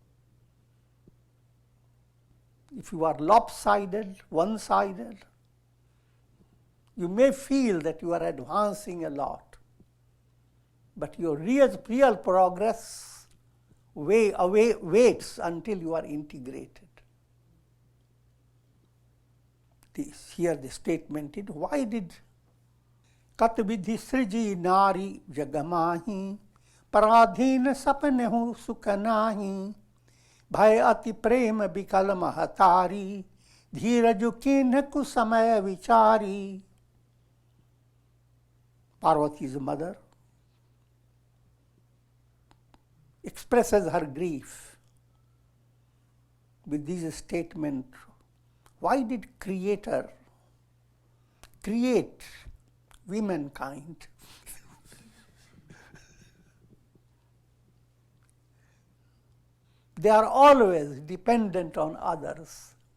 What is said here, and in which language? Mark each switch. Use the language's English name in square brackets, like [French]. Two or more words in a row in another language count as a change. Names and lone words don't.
[English] If you are lopsided, one-sided, you may feel that you are advancing a lot, but your real progress waits until you are integrated. Here the statement is, why did [Awadhi] कत बिधि सृजीं नारि जगमाहीं पराधीन सपनेहुँ सुखनाहीं भइ अति प्रेम बिकल महतारी धीरजु कीन्ह कुसमय बिचारी. [English] Parvati's mother expresses her grief with this statement. Why did Creator create womankind? They are always dependent on others.